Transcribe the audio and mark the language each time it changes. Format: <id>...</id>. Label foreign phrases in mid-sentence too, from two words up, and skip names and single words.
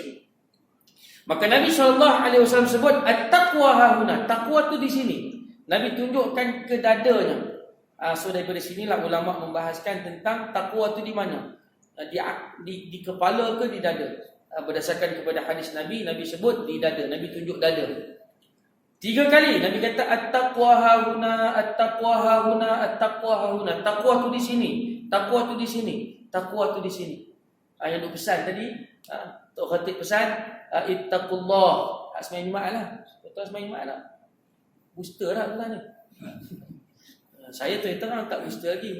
<ms>Maka Nabi SAW sebut</ms> <ar>التقوى هاهنا.</ar> <ms>Taqwa tu di sini. Nabi tunjukkan ke dadanya. So daripada sinilah ulama membahaskan tentang taqwa tu di mana? Di kepala ke di dada? Berdasarkan kepada hadis Nabi sebut di dada. Nabi tunjuk dada. 3 kali Nabi kata</ms> <ar>التقوى هاهنا, التقوى هاهنا, التقوى هاهنا.</ar> <ms>Taqwa tu di sini. Taqwa tu di sini. Taqwa tu di sini. Yang duk pesan tadi, Tok Khatib pesan ittaqullah. Asmaul Jumaat lah. Betul Asmaul Jumaat lah. Booster lah bulan ni. Saya terang tak booster lagi.</ms>